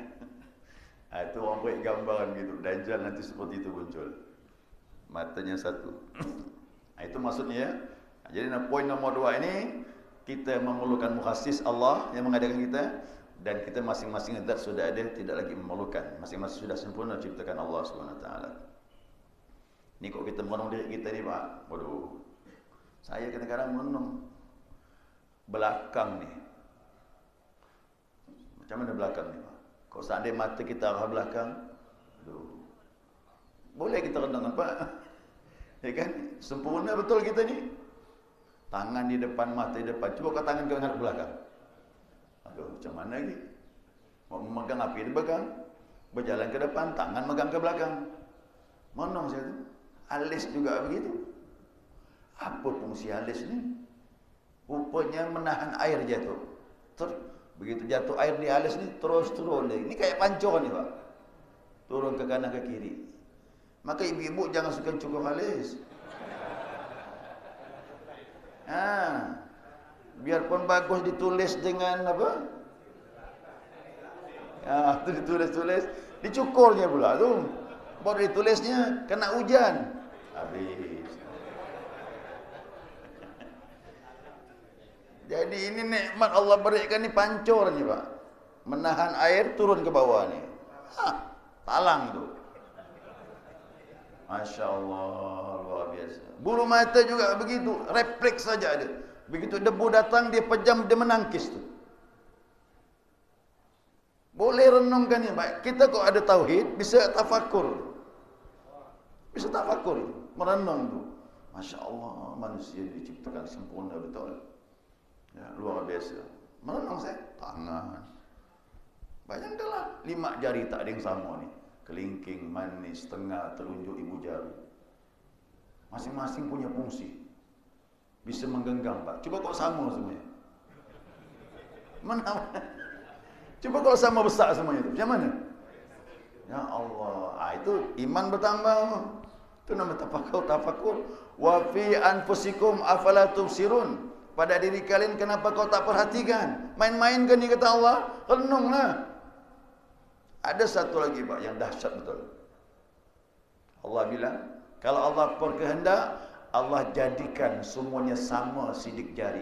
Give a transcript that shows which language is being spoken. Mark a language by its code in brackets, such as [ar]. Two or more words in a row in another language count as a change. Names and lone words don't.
[ms] Itu orang buat gambaran gitu. Dajjal nanti seperti itu muncul. Matanya 1. Itu maksudnya ya. Jadi poin nomor 2 ini, kita memerlukan mukhassis Allah yang mengadakan kita, dan kita masing-masing zat sudah ada, tidak lagi memerlukan. Masing-masing sudah sempurna ciptakan Allah SWT. Ni kok kita merenung diri kita ni Pak. Waduh. Saya kadang-kadang merenung. Belakang ni. Macam mana belakang ni Pak? Kalau seandainya mata kita arah belakang, aduh. Boleh kita renung Pak? Ya kan? Sempurna betul kita ni. Tangan di depan, mata di depan. Cuba kau tangan kau ingat ke belakang. Aduh, macam mana lagi? Mau memegang api di belakang, berjalan ke depan, tangan megang ke belakang. Menung saya tu. Alis juga begitu. Apa fungsi alis ni? Rupanya menahan air jatuh. Begitu jatuh air di alis ni, terus turun lagi. Ini kayak pancor ni Pak. Turun ke kanan ke kiri. Maka ibu-ibu jangan suka cukur alis. Biarpun bagus ditulis dengan apa? Itu ditulis-tulis, dicukurnya pula tu. Baru ditulisnya kena hujan. Habis. Jadi ini nikmat Allah berikan ni pancor ni Pak. Menahan air turun ke bawah ni. Talang tu. Masya Allah, luar biasa. Bulu mata juga begitu, refleks saja ada. Begitu debu datang, dia pejam, dia menangkis tu. Boleh renungkan ni, baik. Kita kok ada tauhid, bisa tafakur. Bisa tafakur, merenung tu. Masya Allah, manusia diciptakan sempurna betul. Ya, luar biasa. Merenung saya, tangan. Bayangkanlah, 5 jari tak ada yang sama ni. Kelingking, manis, tengah, telunjuk, ibu jari. Masing-masing punya fungsi. Bisa menggenggam Pak. Cuba kok sama semuanya. Mana? Cuba kalau sama besar semuanya itu. Macam mana? Ya Allah. Itu iman bertambah. Itu nama tafakur. [ar] وفي أنفسكم أفلا تبصرون. [ms] Pada diri kalian kenapa kau tak perhatikan? Main-main kan ni kata Allah. Renunglah. Ada satu lagi Pak yang dahsyat betul. Allah bilang, kalau Allah berkehendak, Allah jadikan semuanya sama sidik jari.